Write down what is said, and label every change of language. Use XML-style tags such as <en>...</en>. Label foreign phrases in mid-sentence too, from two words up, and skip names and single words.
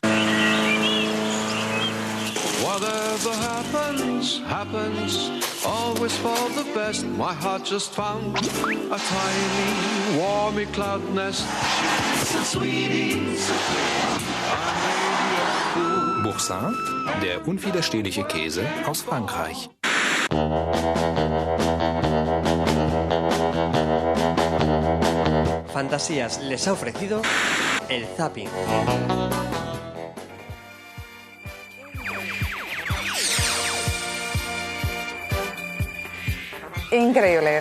<en>Whatever happens, happens, always for the best. My heart just found a tiny, warmy cloud nest.</en> <de>Boursin, der unwiderstehliche Käse aus Frankreich.</de> <es>Fantasías les ha ofrecido el zapping. Increíble.</es>